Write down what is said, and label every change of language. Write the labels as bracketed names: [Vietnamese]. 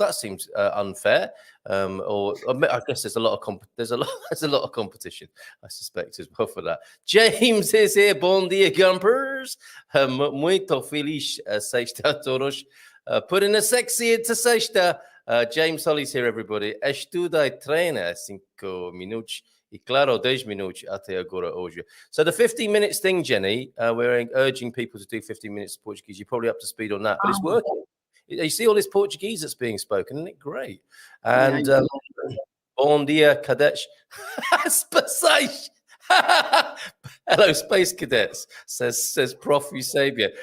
[English] That seems unfair, or I guess there's a lot of competition, I suspect, as well for that. James is here. [Portuguese] Bom dia, Gumpers. Muito feliz sexta a todos. [English] Putting a sexy into sexta. James Holly's here, everybody. [Portuguese] Estuda e treina 5 minutos. E claro, 10 minutos até agora hoje. [English] So the 15 minutes thing, Jenny, we're urging people to do 15 minutes of Portuguese. You're probably up to speed on that, but it's working. You see all this Portuguese that's being spoken, isn't it great? And Bom dia, cadets. Space. Hello, Space Cadets, says Prof. Eusebio.